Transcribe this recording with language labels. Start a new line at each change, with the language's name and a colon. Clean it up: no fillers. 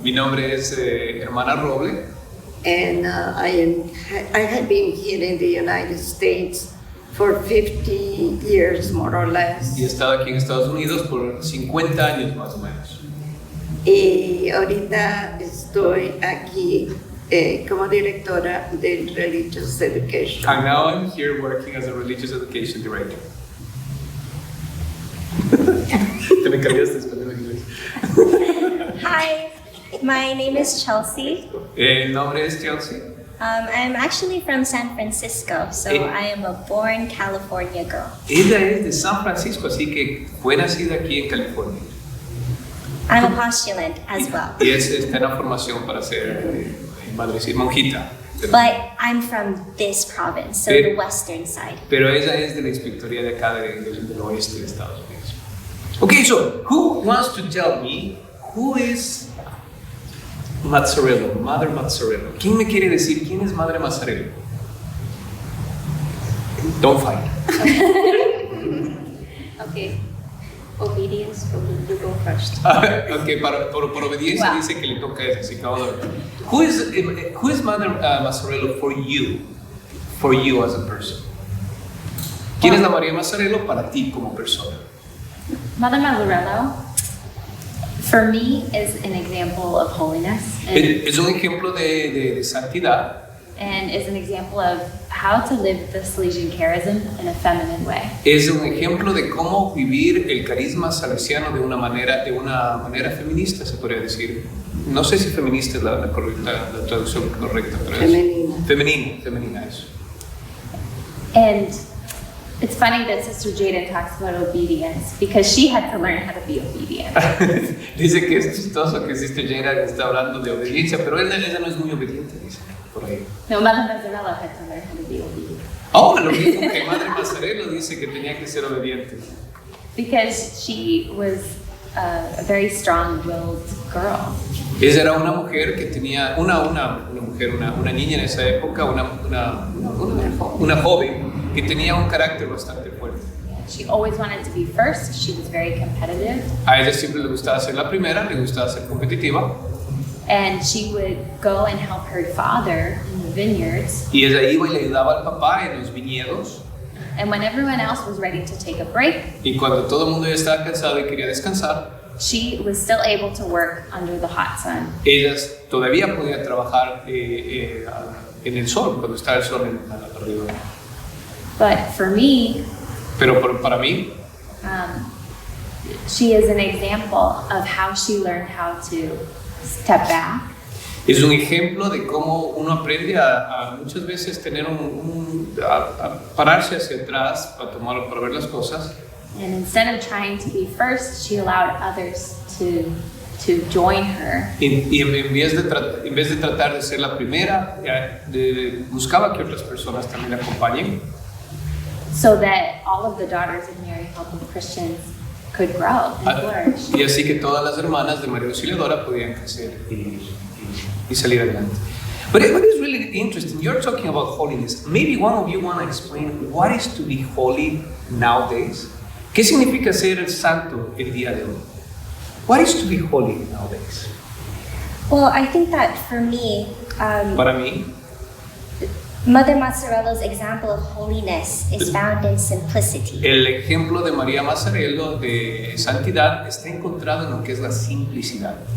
Spanish: Mi nombre es hermana Roble.
English: And I have been here in the United States for 50 years, more or less.
Spanish: Y he estado aquí en Estados Unidos por 50 años más o menos. Y ahorita estoy aquí como directora de
English: Religious Education. And now I'm here working as a religious education director.
Spanish: Te me cambiaste español en inglés.
English: Hi, my name is Chelsea.
Spanish: El nombre es Chelsea.
English: I'm actually from San Francisco, so I am a born California girl.
Spanish: Ella es de San Francisco, así que fue nacida aquí en California.
English: I'm a postulant as well.
Spanish: Y está en la formación para ser monjita.
English: But I'm from this province, so the western side.
Spanish: Pero ella es de la inspectoría de acá del oeste de Estados Unidos.
English: Okay, so who wants to tell me who is Mazzarello, Mother Mazzarello?
Spanish: ¿Quién me quiere decir quién es Madre Mazzarello?
English: Don't fight. Okay. Obedience, you go first.
Spanish: Okay, por obediencia dice que le toca eso, así que vamos a ver.
English: Who is Mother Mazzarello for you as a person?
Spanish: ¿Quién es la María Mazzarello para ti como persona?
English: Mother Mazzarello, for me, is an example of holiness.
Spanish: Es un ejemplo de santidad.
English: And is an example of how to live the Salesian charism in a feminine way.
Spanish: Es un ejemplo de cómo vivir el carisma salesiano de una manera feminista, se podría decir. No sé si feminista es la traducción correcta, pero femenina eso.
English: And it's funny that Sister Jaden talks about obedience because she had to learn how to be obedient.
Spanish: Dice que es chistoso que Sister Jaden está hablando de obediencia, pero ella no es muy obediente, dice. Por ahí.
English: No, Mother Mazzarello had to learn how to be obedient.
Spanish: Oh, lo mismo que Madre Mazzarello dice que tenía que ser obediente.
English: Because she was a very strong-willed girl.
Spanish: Ella era una mujer que tenía, una niña en esa época, una joven que tenía un carácter bastante fuerte.
English: She always wanted to be first. She was very competitive.
Spanish: A ella siempre le gustaba ser la primera, le gustaba ser competitiva.
English: And she would go and help her father in the vineyards.
Spanish: Y ella iba y le ayudaba al papá en los viñedos.
English: And when everyone else was ready to take a break,
Spanish: Y cuando todo el mundo ya estaba cansado y quería descansar,
English: she was still able to work under the hot sun.
Spanish: ellas todavía podían trabajar en el sol, cuando estaba el sol arriba.
English: But for me,
Spanish: Pero para mí,
English: she is an example of how she learned how to step back
Spanish: es un ejemplo de cómo uno aprende a muchas veces tener a pararse hacia atrás para ver las cosas.
English: and instead of trying to be first, she allowed others to join her.
Spanish: Y en vez de tratar de ser la primera, buscaba que otras personas también la acompañen,
English: So that all of the daughters of Mary helping Christians could grow and flourish.
Spanish: y así que todas las hermanas de María Auxiliadora podían crecer y salir adelante.
English: But what is really interesting, you're talking about holiness. Maybe one of you want to explain what is to be holy nowadays.
Spanish: ¿Qué significa ser santo el día de hoy?
English: What is to be holy nowadays? Well, I think that for me,
Spanish: Para mí,
English: Mother Mazzarello's example of holiness is found in simplicity.
Spanish: el ejemplo de María Mazzarello de santidad está encontrado en lo que es la simplicidad.